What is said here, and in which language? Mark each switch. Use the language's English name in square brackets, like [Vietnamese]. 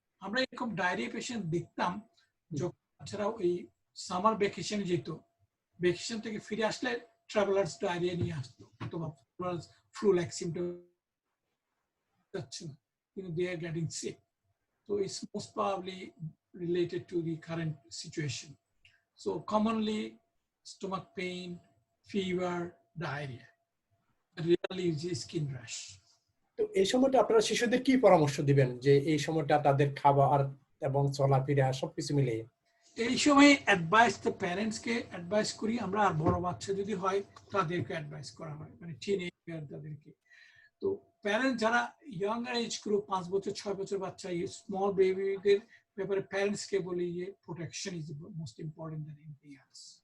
[Bangla] আমরা এরকম diarrhoea patient দেখতাম যখন বাচ্চারা ওই সামার ভ্যাকেশনে যেত, ভ্যাকেশন থেকে ফিরে আসলে ট্রাভেলার্স ডায়রিয়া নিয়ে আসতো, অথবা ফ্লু লাইক সিম্পটম যাচ্ছে না, কিন্তু [English] they are getting sick. So it's most probably related to the current situation. So commonly stomach pain, fever, diarrhea, rarely is skin rash. [Bangla] তো এই সময়টা আপনারা শিশুদের কি পরামর্শ দিবেন যে এই সময়টা তাদের খাবার এবং চলাফেরা সবকিছু মিলিয়ে? এই সময় অ্যাডভাইস তো প্যারেন্টসকে অ্যাডভাইস করি আমরা, আর বড় বাচ্চা যদি হয় তাদেরকে অ্যাডভাইস করা হয়, মানে টিনেজার তাদেরকে। তো প্যারেন্টস যারা ইয়াঙ্গার এজ গ্রুপ 5 বছর 6 বছর বাচ্চা, স্মল বেবিদের ব্যাপারে প্যারেন্টসকে বলি যে [English] Protection is most important than anything else.